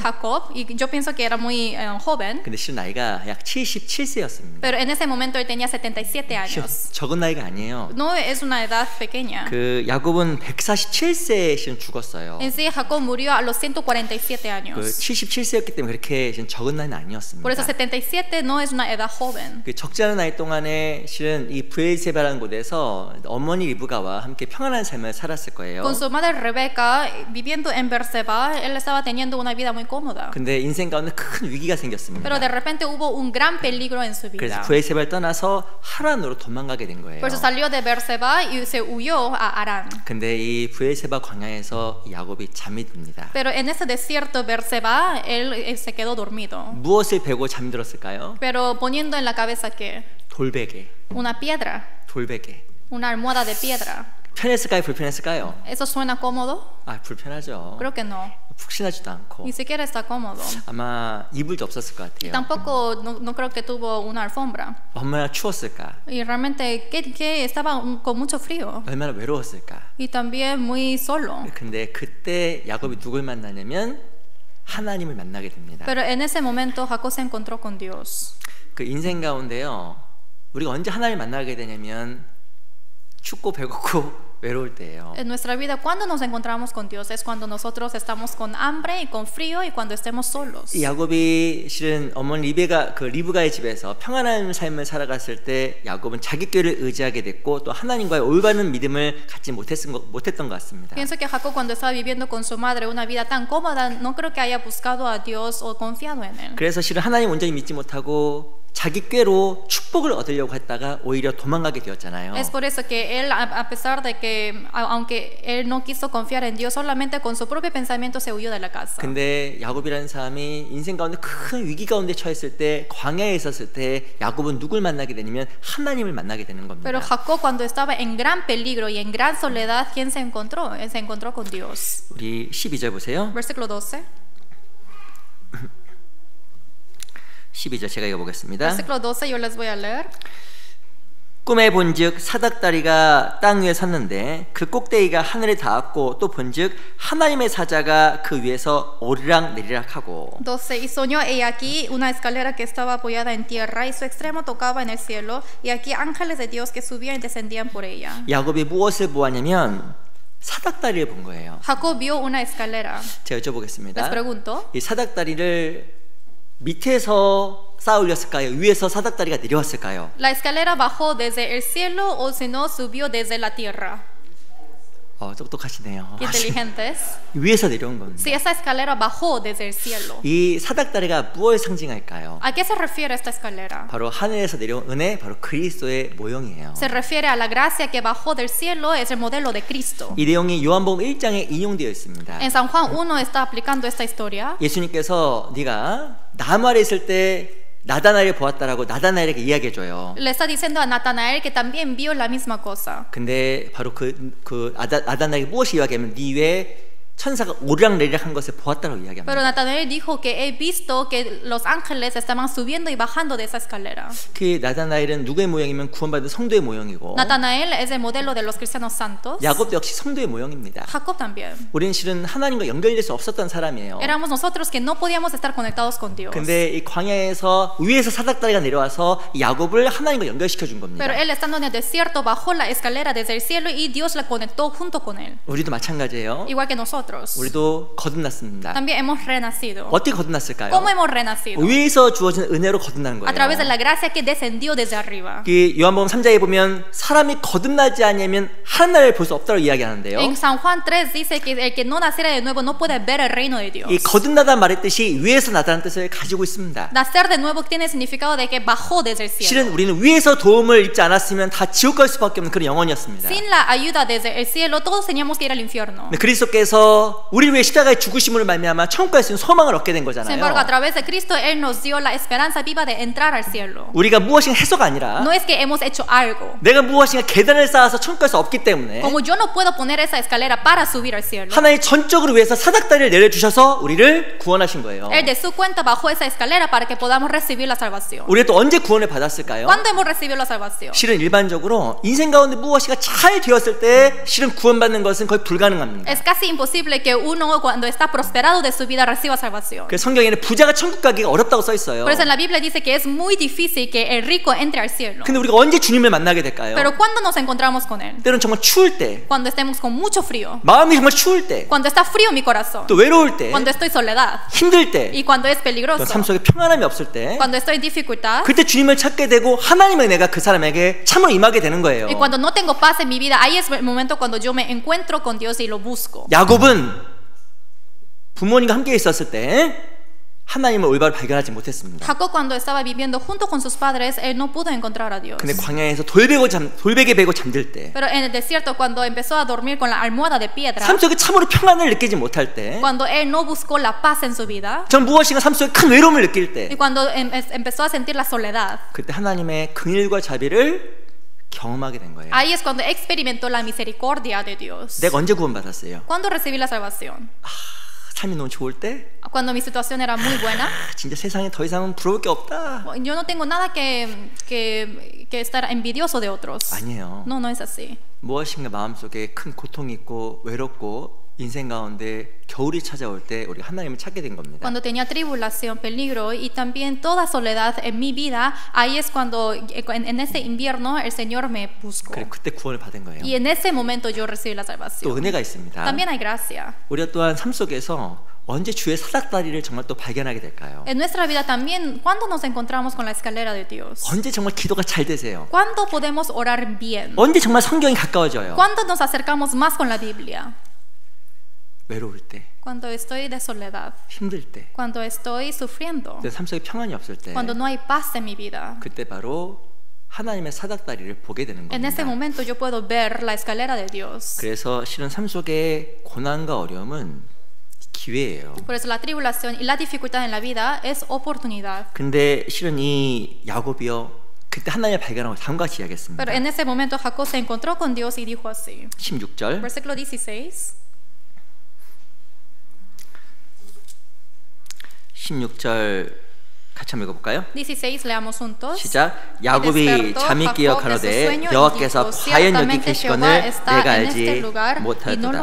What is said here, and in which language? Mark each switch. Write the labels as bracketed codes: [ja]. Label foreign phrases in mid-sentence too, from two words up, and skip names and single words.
[es] Jacob, y yo pienso que era muy joven, [ko] 근데 실은 나이가 약 77세였습니다. [es] pero en ese momento él tenía 77 años. [ko] 적은 나이가 아니에요. [es] No es una edad pequeña. [ko] 그 야곱은 147세에 실은 죽었어요. [es] En sí, Jacob murió a los 147 [ko] 그 [es] años. [ko] 77세였기 때문에 그렇게 실은 적은 나이는 아니었습니다. [es] Por eso 77 no es una edad joven. [ko] 그 적지 않은 나이 동안에 실은 이 브엘세바라는 곳에서 어머니 리브가와 함께 평안한 삶을 살았을 거예요. [es] Con su madre Rebeca, viviendo en Berseba, él estaba teniendo una vida muy cómoda. [ko] 근데 인생 가운데 큰 위기가 생겼습니다. [es] Pero de repente hubo un gran peligro en su [ko] 그래서 [es] vida. [ko] 브엘세바를 떠나서 하란으로 도망가게 된 거예요. [es] Por eso salió de Berseba y se huyó a Arán. [ko] 근데 이 브엘세바 광야에서 야곱이 잠이 듭니다. [es] Pero en ese desierto Berseba, él se quedó dormido. [ko] 무엇을 베고 잠들었을까요? [es] Pero poniendo en la cabeza que [ko] 돌베개. [es] una piedra, [ko] 돌베개. [es] una almohada de piedra. [ko] 편했을까요? 불편했을까요? [es] ¿Eso suena cómodo? [ko] 불편하죠. [es] Creo que no. [ko] 푹신하지도 않고 [es] Ni siquiera está cómodo. [ko] 아마 이불도 없었을 것 [es] Y [ko] 같아요. [es] tampoco, no creo que tuvo una alfombra. [ko] 얼마나 추웠을까? [es] Y realmente que estaba con mucho frío. [ko] 얼마나 외로웠을까? [es] Y también muy solo. [ko] 근데 그때 야곱이 누굴 만나냐면 하나님을 만나게 됩니다. [es] Pero en ese momento Jacob se encontró con Dios. [ko] 그 인생 가운데요, 우리가 언제 하나님을 만나게 되냐면 춥고 배고프고 외로울 때예요. [es] En nuestra vida, cuando nos encontramos con Dios es cuando nosotros estamos con hambre y con frío y cuando estemos solos. [ko] 이 야곱이 실은 어머니 리브가의 집에서 평안한 삶을 살아갔을 때 야곱은 자기 꾀를 의지하게 됐고 또 하나님과의 올바른 믿음을 갖지 못했던 것 같습니다. [es] Pienso que Jacob cuando estaba viviendo con su madre una vida tan cómoda, no creo que haya buscado a Dios o confiado en él. [ko] 그래서 실은 하나님 온전히 믿지 못하고 자기 꾀로 축복을 얻으려고 했다가 오히려 도망가게 되었잖아요. [es] Es por eso que él, a pesar de que, aunque él no quiso confiar en Dios, solamente con su propio pensamiento se huyó de la casa. [ko] 근데 야곱이라는 사람이 인생 가운데 큰 위기 가운데 처했을 때 광야에 있었을 때 야곱은 누굴 만나게 되냐면 하나님을 만나게 되는 겁니다. [es] Pero Jacob cuando estaba en gran peligro y en gran soledad, ¿quién se encontró? Él se encontró con Dios. [ko] 우리 12절 보세요. [es] Versículo 12. [ko] 12절 제가 읽어보겠습니다. [es] Versículo 12 yo les voy a leer. [ko] 꿈에 본즉 사닥다리가 땅 위에 섰는데 그 꼭대기가 하늘에 닿았고 또 본즉 하나님의 사자가 그 위에서 오르락 내리락 하고 [es] 12. Y soñó he aquí una escalera que estaba apoyada en tierra y su extremo tocaba en el cielo y aquí ángeles de Dios que subían y descendían por ella. [ko] 야곱이 무엇을 보았냐면 사닥다리를 본 거예요. [es] Jacob vio una escalera. [ko] 제가 여쭤보겠습니다. [es] Les pregunto, [ko] 이 사닥다리를 밑에서 쌓아 올렸을까요? 위에서 사닥다리가 내려왔을까요? [es] ¿la escalera bajó desde el cielo o si no subió desde la tierra? [ko] 똑똑하시네요. [es] Qué inteligentes. [ko] 위에서 내려온 겁니다. [es] Si esa escalera bajó desde el cielo. [ko] 이 사닥다리가 무엇을 상징할까요? [es] ¿A qué se refiere esta escalera? [ko] 바로 하늘에서 내려온 은혜, 바로 그리스도의 모형이에요. [es] Se refiere a la gracia que bajó del cielo, es el modelo de Cristo. [ko] 이 내용이 요한복음 1장에 인용되어 있습니다. [es] En San Juan 1 está aplicando esta historia. [ko] 예수님께서 네가 나무 아래 있을 때 나다나엘을 보았다라고 나다나엘에게 이야기해줘요. [es] Le está diciendo a Natanael que también vio la misma cosa. [ko] 근데 바로 나다나엘에게 무엇이 이야기하면 네 위에 천사가 오르락내리락 한 것을 보았다고 이야기합니다. [es] Pero Natanael dijo que he visto que los ángeles estaban subiendo y bajando de esa escalera. [ko] 그 나다나엘은 누구의 모형이면 구원받은 성도의 모형이고 [es] Natanael es el modelo de los cristianos santos. [ko] 야곱도 역시 성도의 모형입니다. [es] Jacob también. [ko] 우리는 실은 하나님과 연결될 수 없었던 사람이에요. [es] Éramos nosotros que no podíamos estar conectados con Dios. [ko] 근데 이 광야에서 위에서 사닥다리가 내려와서 야곱을 하나님과 연결시켜 준 겁니다. [es] Pero él estando en el desierto bajó la escalera desde el cielo y Dios la conectó junto con él. [ko] 우리도 마찬가지예요. [es] Igual que nosotros. [ko] 우리도 거듭났습니다. [es] También hemos renacido. [ko] 어떻게 거듭났을까요? [es] ¿Cómo hemos renacido? [ko] 위에서 주어진 은혜로 거듭나는 [es] A través de [ko] 거예요. [es] la gracia que descendió desde arriba. [ko] 그 요한복음 3장에 보면 사람이 거듭나지 않으면 하나님을 볼 수 없다고 이야기하는데요. [es] En San Juan 3 dice que el que no naciera de nuevo no puede ver el reino de Dios. [ko] 이 거듭나다는 말의 뜻이 위에서 나다는 뜻을 가지고 있습니다. [es] Nacer de nuevo tiene significado de que bajó desde el cielo. [ko] 실은 우리는 위에서 도움을 입지 않았으면 다 지옥 갈 수밖에 없는 그런 영혼이었습니다. [es] Sin la ayuda desde el cielo todos teníamos que ir al infierno. [ko] 근데 그리스도께서 우리 위해 십자가의 죽으심으로 말미암아 천국 갈 수 있는 소망을 얻게 된 [es] Sin embargo, a [ko] 거잖아요. [es] través de Cristo él nos dio la esperanza viva de entrar al cielo. [ko] 우리가 무엇인가 해서가 아니라 [es] No es que hemos hecho algo. [ko] 내가 무엇인가 계단을 쌓아서 천국 갈 수 없기 때문에 [es] Como yo no puedo poner esa escalera para subir al cielo. [ko] 하나님 전적으로 위해서 사닥다리를 내려주셔서 우리를 구원하신 거예요. [es] Él de su cuenta bajó esa escalera para que podamos recibir la salvación. [ko] 우리가 또 언제 구원을 받았을까요? [es] ¿Cuándo hemos recibido la salvación? [ko] 실은 일반적으로 인생 가운데 무엇이가 잘 되었을 때 실은 구원받는 것은 거의 불가능합니다. [es] Es casi imposible que uno cuando está prosperado de su vida reciba salvación. [ko] 그래서 성경에는 부자가 천국 가기가 어렵다고 써 있어요. [es] Por eso en la Biblia dice que es muy difícil que el rico entre al cielo. [ko] 근데 우리가 언제 주님을 만나게 될까요? [es] Pero ¿cuándo nos encontramos con él? [ko] 때로는 정말 추울 때, [es] Cuando estemos con mucho frío. [ko] 마음이 정말 추울 때, [es] Cuando está frío mi corazón. [ko] 또 외로울 때, [es] Cuando estoy soledad. [ko] 힘들 때, [es] Y cuando es [ko] 또 [es] peligroso. [ko] 삶 속에 평안함이 없을 때, [es] Cuando estoy en dificultad. [ko] 그때 주님을 찾게 되고 하나님의 내가 그 사람에게 참으로 임하게 되는 거예요. [es] Y cuando no tengo paz en mi vida, ahí es el momento cuando yo me encuentro con Dios y lo busco. [ko] 야곱은 부모님과 함께 있었을 때 하나님을 올바로 발견하지 못했습니다. [es] Jacob cuando estaba viviendo junto con sus padres, él no pudo encontrar a Dios. [ko] 근데 광야에서 돌베개 베고 잠들 때, [es] Pero en el desierto cuando empezó a dormir con la almohada de piedra, [ko] 삶 속에 참으로 평안을 느끼지 못할 때, [es] cuando él no buscó la paz en su vida, [ko] 전 무엇인가 삶 속에 큰 외로움을 느낄 때, [es] y cuando empezó a sentir la soledad, [ko] 그때 하나님의 긍휼과 자비를 경험하게 된 거예요. [es] ahí es cuando experimentó la misericordia de Dios. [ko] 내가 언제 구원받았어요? [es] ¿Cuándo recibí la salvación? [ko] 삶이 너무 좋을 때, [es] Cuando mi situación era muy buena. [ko] 진짜 세상에 더 이상은 부러울 게 없다. [es] Yo no tengo nada que estar envidioso de otros. [ko] 아니에요. [es] No, no es así. [ko] 무엇인가 마음속에 큰 고통이 있고 외롭고 인생 가운데 겨울이 찾아올 때 우리가 하나님을 찾게 된 겁니다. [es] Cuando tenía tribulación, peligro y también toda soledad en mi vida, ahí es cuando en ese invierno el Señor me buscó. [ko] 그래, 그때 구원을 받은 거예요. [es] Y en ese momento yo recibí la [ko] 또 [es] salvación. [ko] 은혜가 있습니다. [es] También hay gracia. [ko] 우리가 또한 삶 속에서 언제 주의 사닥다리를 정말 또 발견하게 될까요? [es] En nuestra vida también, ¿cuándo nos encontramos con la escalera de Dios? [ko] 언제 정말 기도가 잘 되세요? [es] ¿Cuándo podemos orar bien? [ko] 언제 정말 성경이 가까워져요? [es] ¿Cuándo nos acercamos más con la Biblia? [ko] 외로울 때, [es] Cuando estoy de soledad, [ko] 힘들 때, [es] cuando estoy sufriendo, [ko] 내 삶 속에 평안이 없을 때, [es] cuando no hay paz en mi vida. [ko] 그때 바로 하나님의 사닥다리를 보게 되는 [es] En ese [ko] 겁니다. [es] momento yo puedo ver la escalera de Dios. [ko] 그래서 실은 삶 속의 고난과 어려움은 기회예요. [es] Por eso la tribulación y la dificultad en la vida es oportunidad. [ko] 근데 실은 이 야곱이요, 그때 하나님을 발견하고 다음과 같이 이야기했습니다. [es] Pero en ese momento Jacob se encontró con Dios y dijo así. [ko] 16절 [es] Versículo 16. [ko] 16절 같이 한번 읽어볼까요? [es] 16 leamos juntos. [ko] 시작. 야곱이 잠이 깨어 가로되 여호와께서 과연 여기 계시거늘 내가 알지 못하였도다.